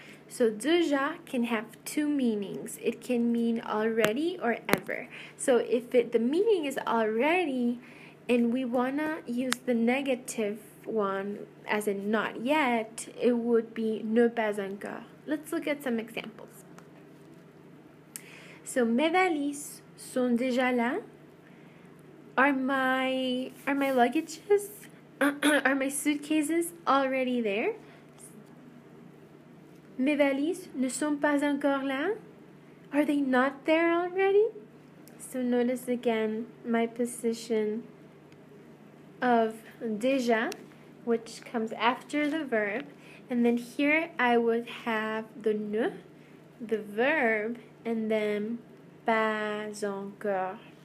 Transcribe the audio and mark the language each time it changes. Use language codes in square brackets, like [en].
[en] So déjà can have two meanings. It can mean already or ever. So if the meaning is already and we want to use the negative one as in not yet, it would be [fr] ne pas encore. [en] Let's look at some examples. [fr] So mes valises sont déjà là. [en] Are my luggages, are my suitcases already there? [fr] Mes valises ne sont pas encore là. [en] Are they not there already? So notice again my position of déjà, which comes after the verb. And then here I would have the ne, the verb, and then pas encore.